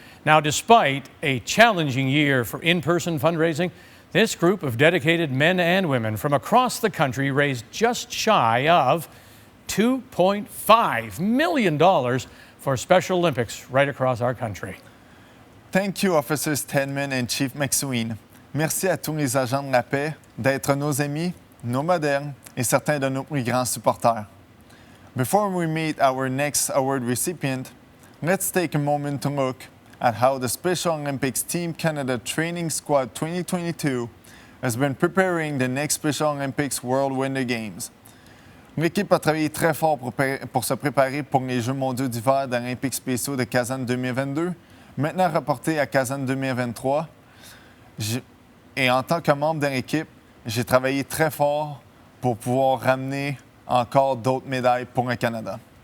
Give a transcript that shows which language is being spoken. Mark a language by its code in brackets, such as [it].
[en] Now, despite a challenging year for in-person fundraising, this group of dedicated men and women from across the country raised just shy of $2.5 million for Special Olympics right across our country. Thank you, Officers Tedman and Chief McSween. [fr] Merci à tous les agents de la paix d'être nos amis, nos modèles et certains de nos plus grands supporters. [en] Before we meet our next award recipient, let's take a moment to look at how the Special Olympics Team Canada Training Squad 2022 has been preparing the next Special Olympics World Winter Games. [fr] L'équipe a travaillé très fort pour se préparer pour les Jeux mondiaux d'hiver d'Olympiques spéciaux de Kazan 2022, maintenant reportés à Kazan 2023. Et en tant que membre de l'équipe, j'ai travaillé très fort pour pouvoir ramener encore d'autres médailles pour le Canada.